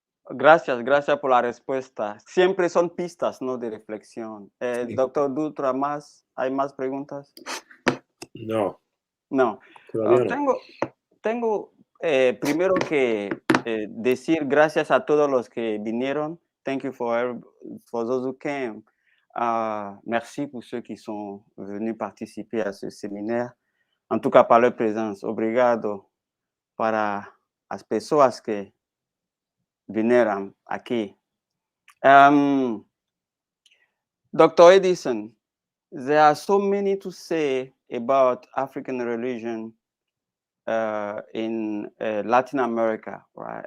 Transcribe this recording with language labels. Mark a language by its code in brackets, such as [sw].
[es] Gracias por la respuesta. Siempre son pistas, ¿no? De reflexión. Sí. Doctor Dutra, ¿hay más preguntas? No. No. Todavía no. Tengo primero que decir gracias a todos los que vinieron. [en] Thank you for those who came. [fr] Merci pour ceux qui sont venus participer à ce séminaire. En tout cas, par leur présence. [pt] Obrigado para as pessoas que vieram aqui. [en] Dr. Edison, there are so many to say about African religion in Latin America, right?